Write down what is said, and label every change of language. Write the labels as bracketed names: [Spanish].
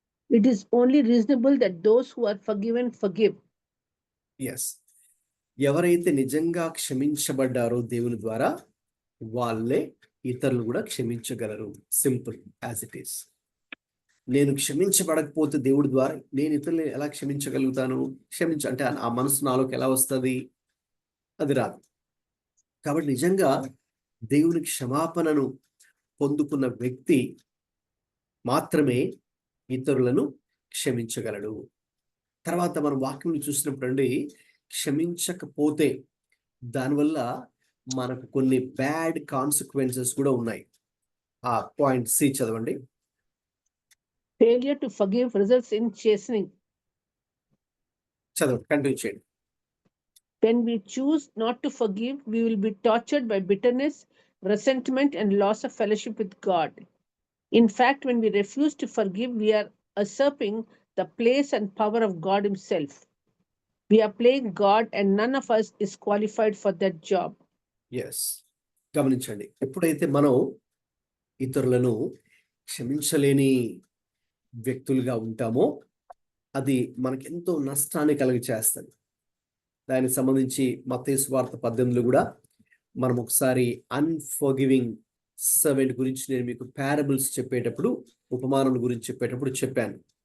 [English] It is only reasonable that those who are forgiven forgive. Yes. [Telugu] ఎవరైతే నిజంగా క్షమించబడ్డారో దేవుని ద్వారా వాళ్ళే ఇతరులు కూడా క్షమించగలరు. [English] Simple as it is. [Telugu] నేను క్షమించబడకపోతే దేవుడి ద్వారా నేను ఇతరులను ఎలా క్షమించగలుగుతాను? అంటే ఆ మనసు నాలోకి ఎలా వస్తుంది? అది రాదు. కాబట్టి నిజంగా దేవుని క్షమాపణను పొందుకున్న వ్యక్తి మాత్రమే ఇతరులను క్షమించగలడు. తర్వాత మనం వాక్యం చూసినప్పుడు అండి, క్షమించకపోతే దానివల్ల మనకు కొన్ని బ్యాడ్ కాన్సిక్వెన్సెస్ కూడా ఉన్నాయి. ఆ పాయింట్ సి చదవండి. [English] Failure to forgive results in chastening. [Telugu] చదవండి, కంటిన్యూ చేయండి. [English] When we choose not to forgive, we will be tortured by bitterness, resentment, and loss of fellowship with God. In fact, when we refuse to forgive, we are usurping the place and power of God himself. We are playing God and none of us is qualified for that job. Yes. [Telugu] గమనించండి, ఎప్పుడైతే మనం ఇతరులను క్షమించలేని వ్యక్తులుగా ఉంటామో అది మనకెంతో నష్టాన్ని కలిగి చేస్తుంది. దానికి సంబంధించి మత్తయి సువార్త 18లో కూడా మనం ఒకసారి అన్ఫర్గివింగ్ సర్వెంట్ గురించి నేను మీకు పారబుల్స్ చెప్పేటప్పుడు, ఉపమానం గురించి చెప్పేటప్పుడు చెప్పాను.